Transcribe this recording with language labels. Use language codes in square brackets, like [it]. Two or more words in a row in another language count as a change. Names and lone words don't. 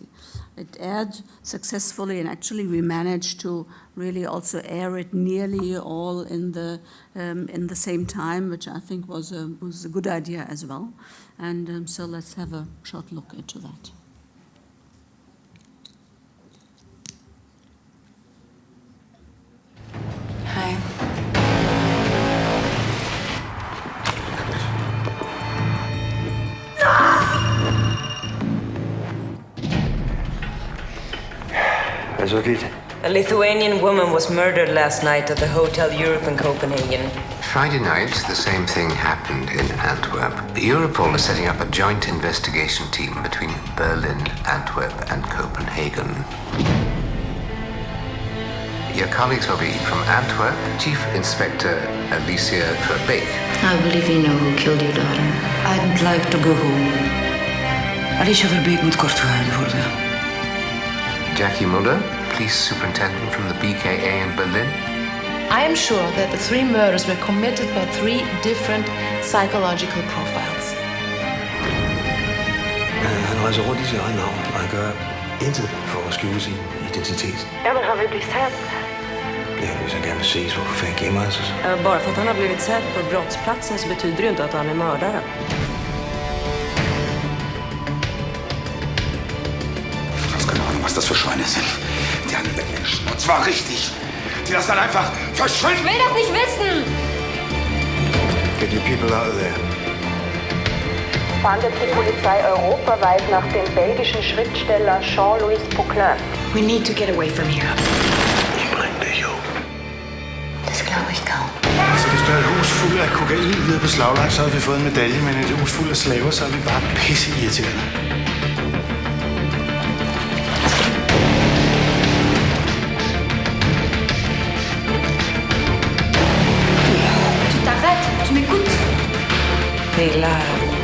[en] It aired successfully, and actually we managed to really also air it nearly all in the same time, which I think was a good idea as well. And so let's have a short look into that. Hi. [da] Hvad så gik? [en] A Lithuanian woman was murdered last night at the Hotel Europe in Copenhagen. Friday night, the same thing happened in Antwerp. Europol is setting up a joint investigation team between Berlin, Antwerp, and Copenhagen. Your colleagues will be from Antwerp, Chief Inspector Alicia Verbeek. I believe you know who killed your daughter. I'd like to go home. [nl] Alicia Verbeek moet kort gehouden worden. [en] Jackie Mueller, Police Superintendent from the BKA in Berlin. I am sure that the 3 murders were committed by 3 different psychological profiles. [da] Han rejser rundt i sit eget navn, og han gør intet for at skjule sin identitet. [sv] Ja, men han vill bli sedd. [da] Ja, hvis han gerne vil ses, hvorfor fanden gemmer han sig så? [sv] Bara för att han har blivit sedd på brottsplatsen så betyder det inte att han är mördare. [de] Ich weiß keine Ahnung, was das für Schweine sind. Die handeln mit Menschen. Und zwar richtig. Die lassen dann einfach verschwinden. Ich will das nicht wissen! [en] Get your people out of there. [de] Fahndet die Polizei europaweit nach dem belgischen Schriftsteller Jean-Louis Poquelin. [en] We need to get away from here. [de] Das glaube ich kaum. [da] Så hvis der er et hus fuld af kokain nede på Slaglejen, så har vi fået en medalje, men et hus fuld af slaver, så er vi bare pisse irriterende. [fr] Tu t'arrêtes, tu m'écoutes. [sv] Det är illa här.